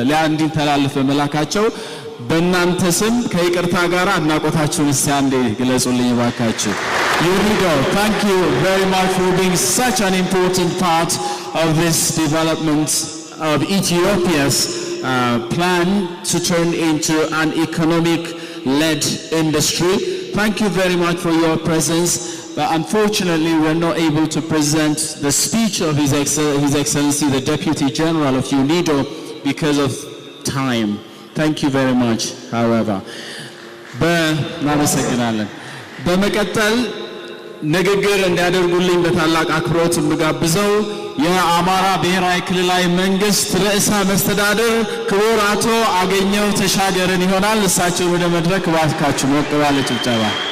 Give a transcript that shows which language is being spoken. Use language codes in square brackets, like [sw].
[am] እንዲተላለፍ በመላካቸው በእናንተ ስም ከይቅርታ ጋር አድናቆታችሁን እስቲ አንዴ ግለጹልኝ ባካችሁ። [en] UNIDO, thank you very much for being such an important part of this development of Ethiopia's plan to turn into an economic-led industry. Thank you very much for your presence. But unfortunately, we're not able to present the speech of His Excellency, the Deputy General of UNIDO, because of time. Thank you very much, however. [am] እናመሰግናለን። በመቀጠል ንግግር እንዲያደርጉልኝ በታላቅ አክብሮት የምጋብዘው የአማራ ብሔራዊ ክልላዊ መንግስት ርዕሰ መስተዳድር ክቡር አቶ አገኘሁ ተሻገርን ይሆናል። እሳቸው ወደ መድረክ እባካችሁ ሞቅ ባለ ጭብጨባ።